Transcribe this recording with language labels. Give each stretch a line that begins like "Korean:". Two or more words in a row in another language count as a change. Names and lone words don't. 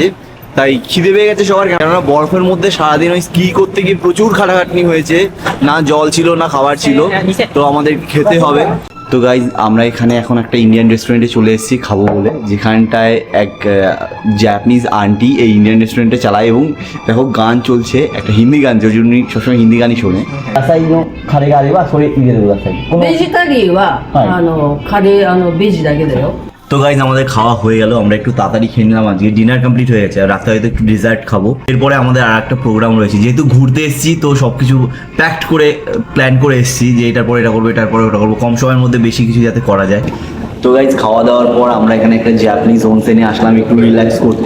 Bangla: তাই খিদে পেয়ে গেছে সবার, কেননা বরফের মধ্যে সারাদিন ওই স্কি করতে গিয়ে প্রচুর খাটাখাটনি হয়েছে, না জল ছিল না খাবার ছিল, তো আমাদের খেতে হবে। তো গাইজ আমরা এখানে এখন একটা
English: Indian restaurant
Bangla: চলে এসেছি খাবো বলে, যেখানটায় এক
English: Japanese aunty
Bangla: এই
English: Indian restaurant
Bangla: চালায়, এবং দেখো গান চলছে, একটা হিন্দি গান, যে জন্য সবসময় হিন্দি গানই শোনে।
Japanese: ベジタリーは、カレーベジだけだよ。
Bangla: তো গাইজ আমাদের খাওয়া হয়ে গেল, আমরা একটু তাড়াতাড়ি খেয়ে নিলাম, আজকে
English: dinner complete
Bangla: হয়ে গেছে, আর রাতে হয়তো একটু ডেজার্ট খাবো। এরপরে আমাদের আর একটা প্রোগ্রাম রয়েছে, যেহেতু ঘুরতে এসেছি তো সব কিছু প্যাকড করে প্ল্যান করে এসেছি, যে এটার পরে এটা করবো, এটার পরে ওটা করবো, কম সময়ের মধ্যে বেশি কিছু যাতে করা যায়। তো গাইজ খাওয়া দাওয়ার পর আমরা এখানে একটা জাপানিজ অনসেনে আসলাম একটু রিল্যাক্স করতে।